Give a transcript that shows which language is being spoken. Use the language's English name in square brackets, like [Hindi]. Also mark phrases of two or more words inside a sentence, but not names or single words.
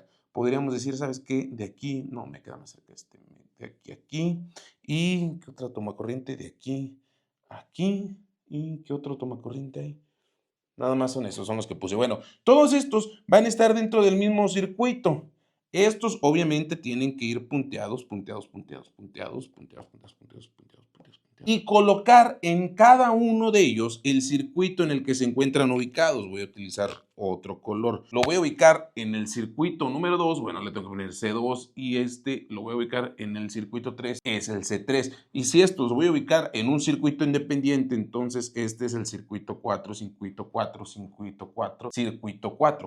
[Spanish] Podríamos decir, ¿sabes qué? De aquí, no, me queda más cerca de aquí a aquí. ¿Y qué otra tomacorriente? De aquí a aquí. ¿Y qué otro tomacorriente hay? Nada más son esos, son los que puse. Bueno, todos estos van a estar dentro del mismo circuito. Estos obviamente tienen que ir punteados, punteados, punteados, punteados, punteados, punteados, punteados, punteados, punteados. y colocar en cada uno de ellos el circuito en el que se encuentran ubicados. Voy a utilizar otro color. Lo voy a ubicar en el circuito número 2, bueno, le tengo que poner C2 y este lo voy a ubicar en el circuito 3, es el C3. Y si estos voy a ubicar en un circuito independiente, entonces este es el circuito 4, circuito 4, circuito 4, circuito 4.